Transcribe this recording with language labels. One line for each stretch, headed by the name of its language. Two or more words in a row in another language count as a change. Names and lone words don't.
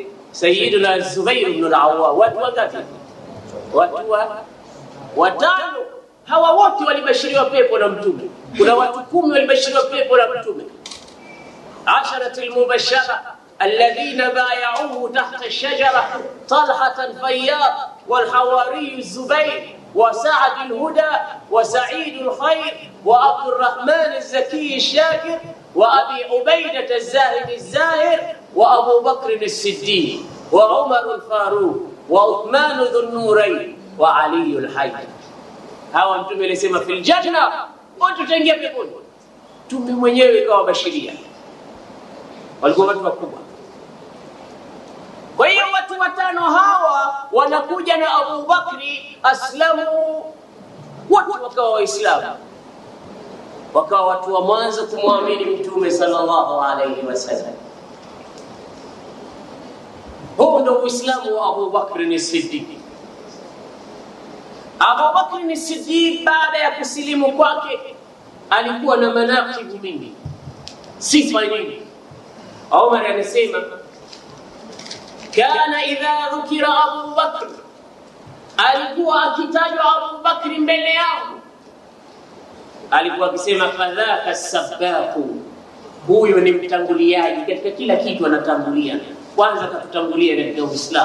Swahili: Sayyiduna Zubair ibn al-Awwam. Watu wangapi? Watu watano. Hawa wote walibashiriwa pepo na mtume. Kuna watu 10 walibashiriwa pepo na mtume,
Arabic: 10 المبشرة الذين بيعهم تحت الشجرة طلحة الفياض والحواري الزبير وسعد الهدى وسعيد الخير وعبد الرحمن الزكي الشاكر وأبي عبيدة الزاهد الظاهر وأبو بكر الصديق وعمر الفاروق وعثمان ذو النورين وعلي الحي.
Swahili: Hawa mtume alisema
Arabic: في الجنة,
Swahili: wote tutaingia peponi. Mtume mwenyewe kawabashiria, walikuwa watu wakubwa. Kwa hiyo watu watano hawa wanakuja na Abu Bakri, aslamu, wote wakawa Waislamu, wakawa watu wa mwanzo kumwamini mtume
Arabic: صلى الله عليه وسلم.
Swahili: Huo ndio Uislamu wa Abu Bakr as-Siddiq. Abu Bakr as-Siddiq baada ya kusilimu kwake alikuwa na manaqibu mingi, sifa nyingi. Umar anasema
Arabic: كان إذا ذكر أبو بكر,
Swahili: alikuwa akitajwa Abu Bakr mbele yao, alikuwa akisema
Arabic: فذاك السباق,
Swahili: huyo ni mtanguliaji katika kila kitu, anatangulia kwanza, katutangulia katika Uislamu.